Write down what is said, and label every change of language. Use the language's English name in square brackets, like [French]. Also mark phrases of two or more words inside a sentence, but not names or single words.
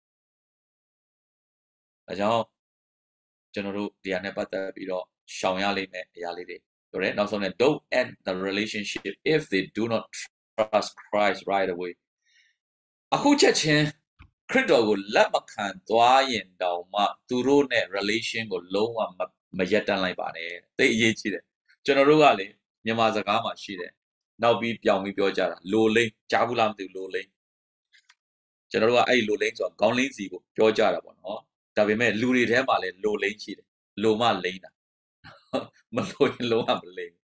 [Burmese] ဒါကြောင့်ကျွန်တော်တို့တရားနဲ့ပတ်သက်ပြီးတော့ရှောင်ရလိမ့်မယ်အရာလေးတွေပြောတယ်နောက်ဆုံးနဲ့ [English] don't end the relationship if they do not trust Christ right [Burmese] away အခုချက်ချင်းခရစ်တော်ကိုလက်မခံသွားရင်တောင်မှသူတို့နဲ့ relation ကိုလုံးဝမရက်တန်းလိုက်ပါနဲ့သိအရေးကြီးတယ်ကျွန်တော်တို့ကလေမြန်မာစကားမှာရှိတယ်နောက်ပြီးပြောင်းပြီးပြောကြတာလိုလိမ့်ကြားဘူးလားမသိဘူးလိုလိမ့်ကျွန်တော်တို့ကအဲ့လိုလိမ့်ဆိုတော့ခေါင်းလိမ့်စီကိုပြောကြတာပေါ့နော်ဒါပေမဲ့လူတွေထဲမှာလည်းလိုလိမ့်ရှိတယ်လိုမှလိမ့်တာမလိုရင်လုံးဝမလိမ့်